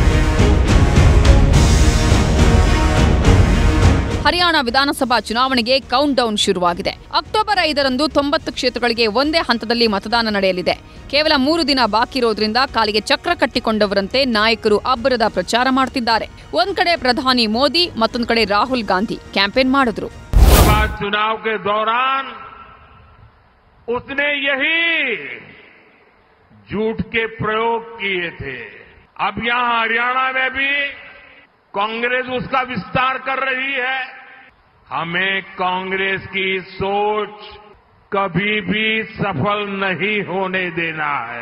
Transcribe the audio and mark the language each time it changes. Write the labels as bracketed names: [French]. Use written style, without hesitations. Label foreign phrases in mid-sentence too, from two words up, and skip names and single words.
[Kannada] ಹರಿಯಾಣ ವಿಧಾನಸಭಾ ಚುನಾವಣೆಗೆ [English] count down [Kannada] ಶುರುವಾಗಿದೆ. ಅಕ್ಟೋಬರ್ 5ರಂದು 90 ಕ್ಷೇತ್ರಗಳಿಗೆ ಒಂದೇ ಹಂತದಲ್ಲಿ ಮತದಾನ ನಡೆಯಲಿದೆ. ಕೇವಲ 3 ದಿನ ಬಾಕಿ ಇರೋದ್ರಿಂದ ಕಾಲಿಗೆ ಚಕ್ರ ಕಟ್ಟಿಕೊಂಡವರಂತೆ ನಾಯಕರು ಅಬ್ಬರದ ಪ್ರಚಾರ ಮಾಡುತ್ತಿದ್ದಾರೆ. ಒಂದ್ ಕಡೆ ಪ್ರಧಾನಿ ಮೋದಿ, ಮತ್ತೊಂದು ಕಡೆ ರಾಹುಲ್ ಗಾಂಧಿ ಕ್ಯಾಂಪೇನ್ ಮಾಡಿದ್ರು. [Hindi] उसने यही झूठ के प्रयोग किए थे. अब यहां हरियाणा में भी कांग्रेस उसका विस्तार कर रही है. हमें कांग्रेस की सोच कभी भी सफल नहीं होने देना है.